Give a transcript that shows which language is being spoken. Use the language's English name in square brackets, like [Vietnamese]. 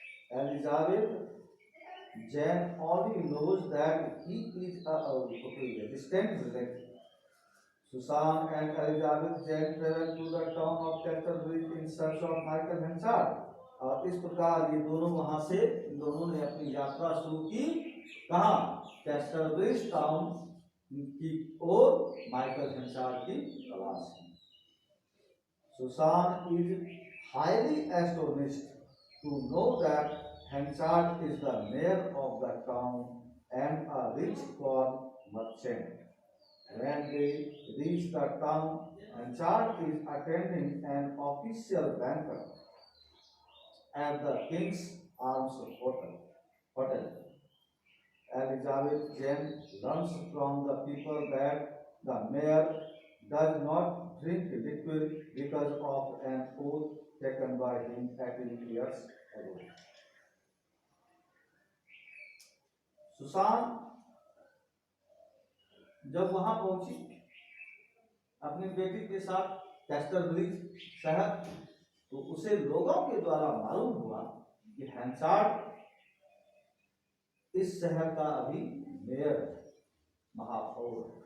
[English] Elizabeth Jane only knows that he is a distant relative. Susan and Elizabeth Jane traveled to the town of Canterbury in search of Michael Hansard. [Hindi] और इस प्रकार ये दोनों वहां से, इन दोनों ने अपनी यात्रा शुरू की। कहाँ? कैस्टरब्रिज टाउन की ओर माइकल हैंसार्ड की तलाश में। [English] Susan is highly astonished to know that Hansard is the mayor of the town and a rich corn merchant. When they reach the town, Hansard is attending an official banquet at the King's Arms Hotel. Elizabeth Jane learns from the people that the mayor does not drink liquid because of an oath taken by him 18 years ago. [Hindi] Susan जब वहां पहुंची अपनी बेटी के साथ Casterbridge शहर, तो उसे लोगों के द्वारा मालूम हुआ कि हैंसार्ड इस शहर का अभी मेयर, महापौर।